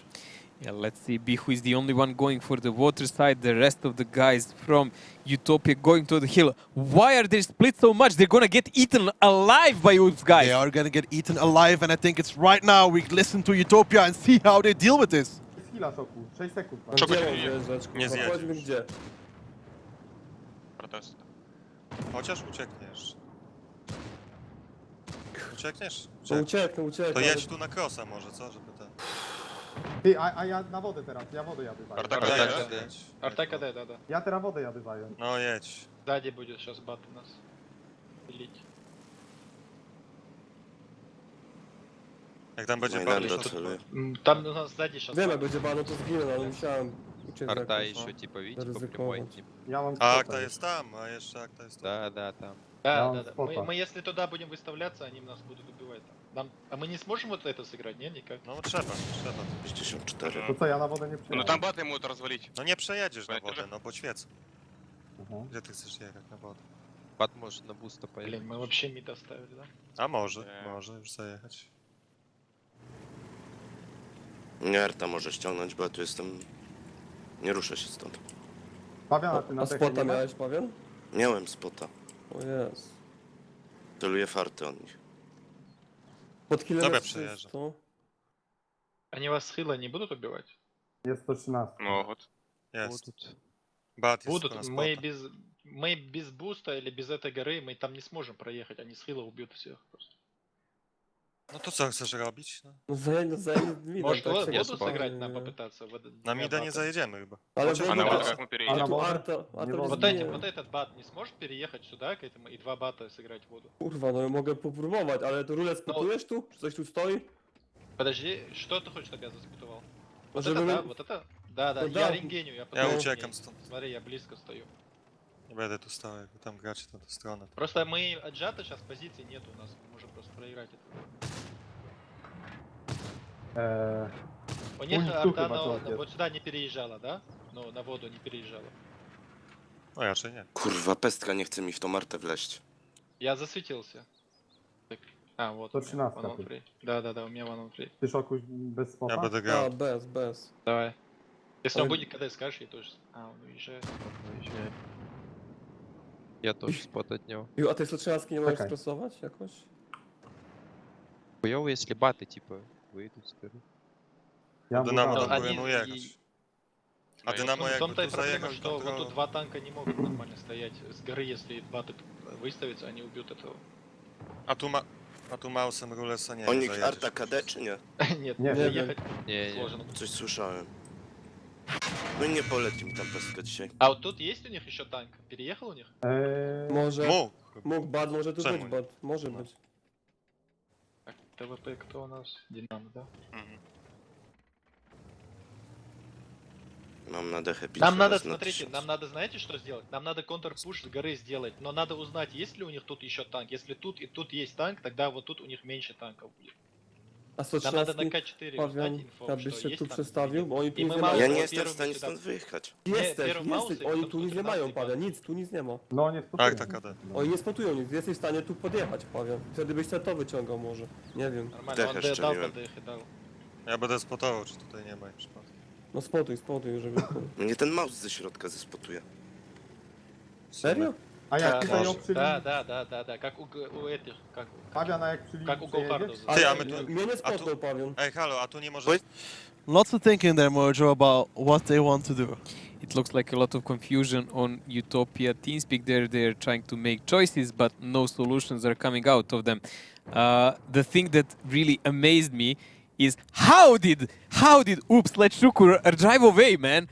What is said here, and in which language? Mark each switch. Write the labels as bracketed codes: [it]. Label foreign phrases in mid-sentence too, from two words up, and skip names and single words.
[en] Yeah, let's see. Bihu is the only one going for the water side. The rest of the guys from Utopia going to the hill. Why are they split so much? They're going to get eaten alive by Oops, guys. They are going to get eaten alive, and I think it's right now we listen to Utopia and see how they deal with this. [pl] Czego Gdzie się mam dzieje? wjeżdżać, Nie kurwa? zjedziesz. Powiedz mi gdzie. Protest. Chociaż uciekniesz. Uciekniesz? No ucieknę. To jedź tu na krosa może, co? Żeby ten... Ty, a ja na wodę teraz, ja wodę jadę zająć. jedź. [ru] Артека, да. [pl] Ja teraz wodę jadę zająć. No jedź. [ru] Сзади будет сейчас бат у нас. Пилить. [pl] Jak tam będzie bardzo, to... [ru] Там у нас сзади сейчас [pl] Wiem, jak będzie bano, to zginę, ale musiałem uciec. [ru] Арта еще типа, видите, по прямой. [pl] Zaryzykować. Ja mam A akta jest tam, a jeszcze akta jest tam. [ru] Да, там. Да. спота. Мы если туда будем выставляться, они нас будут убивать. А мы не сможем вот это сыграть, не? Никак. [pl] No trzeba. 64. To co, ja na wodę nie przyjadę. [ru] Ну там баты могут развалить. [pl] No nie przejedziesz na wodę, no poświec. Gdzie ty chcesz jechać na wodę? [ru] Бат может на буста поехать. Блин, мы вообще мид оставили, да? [pl] A może już zajechać. Nie, Arta może ściągnąć, bo ja tu jestem... Nie ruszę się stąd. Pawiana, ty na A dechę spota nie masz? miałeś, Pawian? Miałem spota. O jest. Celuję farty od nich. Pod killem Dobra, jest przejeżdżam. 300. [ru] Они вас с хила не будут убивать? [pl] Jest 113. [ru] Могут. [pl] Jest. Bat jest [ru] Будут. [pl] na [ru] Мы [pl] spota. [ru] без буста или без этой горы мы там не сможем проехать. Они с хила убьют всех просто. [pl] No to co chcesz robić? No. No zajęli widać. [ru] Может, [pl] tak [ru] воду [pl] się [ru] сыграть [pl] nie- [ru] нам попытаться? [pl] Na mida nie zajedziemy chyba. Ale Chociaż- woda- [ru] на воду как мы А переедем? на [pl] Tu wodę? Arta Nie nie wolno. [ru] Вот, [pl] zginie. [ru] вот этот бат не сможешь переехать сюда к этому и два бата сыграть в воду? [pl] Kurwa, no ja mogę popróbować, ale to rulę spotujesz tu? Czy coś tu stoi? [ru] Подожди, что ты хочешь, чтобы я заспутывал? Вот [pl] Żeby [ru] это, да, [pl] my- [ru] вот это? Да, Ну я да. рентгеню, я [pl] Ja [ru] потом [pl] uciekam [ru] рентгеню. [pl] stąd. [ru] Смотри, я близко стою. [pl] Nie będę tu stał, jakby tam gracie na tę stronę. [ru] Просто мы отжаты сейчас, позиций нет у нас, мы можем просто проиграть это. У них них арта тухлый мотор есть. вот сюда не переезжала, да? Ну, на воду не переезжала. [pl] No raczej nie. Kurwa, pestka nie chce mi w tą Artę wleść. [ru] Я засветился. Так. А, вот. То у меня 13 [en] one on [ru] тут. [en] three. [ru] Да, у меня [en] one on three. [pl] Ty szokuś bez spota? Ja będę A, grał. bez. [ru] Давай. Если он будет, когда скажешь, я тоже... А, он уезжает. [pl] Wyjeżdżaj. Ja też spot od niego. A ty Sluczynski nie możesz Czekaj. stresować jakoś? Chujowo, jeśli baty, типа, wyjdą z gry. Ja Dynamo mówię, tam [ru] они [pl] powinien ujechać. A Dynamo [ru] В [pl] jakby [ru] том-то и [pl] tu [ru] проблема, [pl] zajechał i [ru] что вот [pl] kontrolował. [ru] тут два танка не могут нормально стоять. С горы, если баты выставятся, они убьют этого. [pl] A tu Mausem Rulesa nie O wiem, nich zajedziesz. Arta KD czy nie? [ru] Нет, Не, заехать Не, не. сложно. [pl] Coś słyszałem. No i nie poleci mi tam pestka dzisiaj. [ru] А вот тут есть у них еще танк? Переехал у них? [pl] Może. Mógł. Mógł bad, może tu Czemu być nie? bad. Może być. [ru] Так, ТВП кто у нас? Динамо, да? Mhm. [pl] Mam na dechę [ru] Нам надо, [pl] na [ru] смотрите, [pl] 1000. [ru] нам надо, знаете, что сделать? Нам надо контрпуш с горы сделать, но надо узнать, есть ли у них тут еще танк. Если тут и тут есть танк, тогда вот тут у них меньше танков будет. [pl] A [ru] Нам надо на [pl] Sluczynski, [ru] К4 узнать [pl] Pawian, [ru] инфо, [pl] jakbyś [ru] что [pl] się [ru] есть [pl] tu [ru] танк. [pl] przestawił, bo oni tu I nic my nie mamy- Ja mają. nie Pierwszy jestem w stanie się stąd wyjechać. Jesteś, Pierwszy mouse jesteś. i Oni potem tu nic nie tu mają, 15 Pawian, nic tu nic nie ma. No nie Tak, tak, KD. Oni nie spotują nic, jesteś w stanie tu podjechać, Pawian. Wtedy byś to wyciągał może. Nie wiem. [ru] Нормально, он Дэх дал [pl] szczeliłem. [ru] под их и дал. [pl] Ja będę spotował, czy tutaj nie ma przypadku. No spotuj, żeby... Mnie ten mouse ze środka zespotuje. Serio? A jak [ru] Да, [pl] tutaj [ru] да, [pl] ją przy... [ru] да, как у этих, [pl] Fabian, a jak przy [ru] как у [pl] linii Gohardów. przejedziesz? Ty, a Ale my tu... mnie nie a tu- spotnął, Pawian. Ej, halo, a tu nie może... Oj. [en] Lots of thinking there, Mojo, about what they want to do. It looks like a lot of confusion on Utopia TeamSpeak. They're trying to make choices, but no solutions are coming out of them. The thing that really amazed me is how did Oops let Shukur drive away, man?